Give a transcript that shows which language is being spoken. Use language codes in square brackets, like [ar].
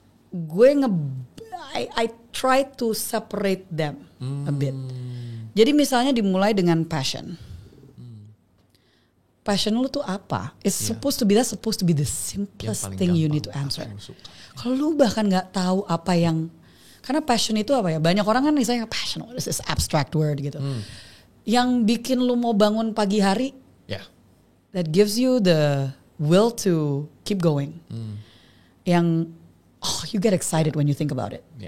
[en] Gue I try to separate them a bit. [id] Jadi misalnya dimulai dengan passion. Passion lu tuh apa? [en] It's supposed to be the simplest thing you need to answer. [id] Kalau lu bahkan nggak tahu apa yang, karena passion itu apa ya? Banyak orang kan misalnya passion, [en] what is this abstract word [id] gitu. Yang bikin lu mau bangun pagi hari, [en] that gives you the will to keep going. Yang you get excited when you think about it.